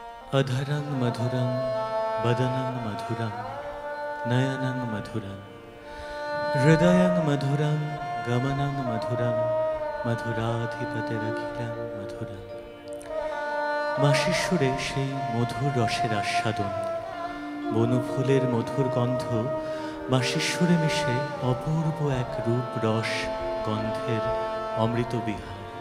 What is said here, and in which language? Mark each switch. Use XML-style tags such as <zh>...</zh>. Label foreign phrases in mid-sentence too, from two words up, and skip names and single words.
<sa>अधरं मधुरं वदनं मधुरं नयनं मधुरं हृदयं मधुरं गमनं मधुरं मधुराधिपतिरखिलं मधुरं।</sa> <bn>মাসির সুরে সেই মধুর রসের আস্বাদন, বনফুলের মধুর গন্ধ মাসির সুরে মিশে অপূর্ব এক রূপ রস গন্ধের অমৃত বিহার।</bn>